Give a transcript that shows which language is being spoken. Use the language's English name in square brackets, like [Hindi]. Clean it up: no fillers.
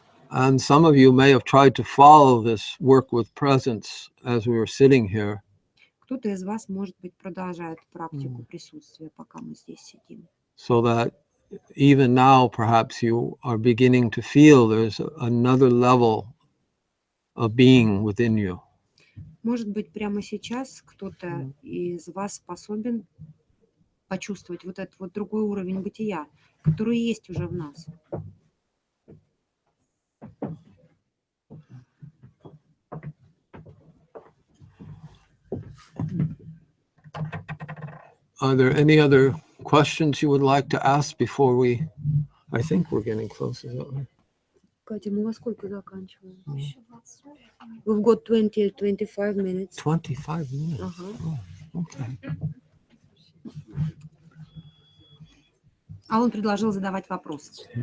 [English] And some of you may have tried to follow this work with presence as we were sitting here. [Russian] Кто-то из вас, может быть, продолжает практику присутствия, пока мы здесь сидим. [English] So that even now, perhaps you are beginning to feel there's another level of being within you. [Russian] Может быть, прямо сейчас кто-то из вас способен почувствовать вот этот вот другой уровень бытия, который есть уже в нас. [English] Are there any other questions you would like to ask before we? I think we're getting close. Is that right? [Russian] Катя, мы во сколько заканчиваем? [English] We've got 20-25 minutes. 25 minutes. [Russian] Ага. [English] Oh, okay. [Russian] А он предложил задавать вопросы.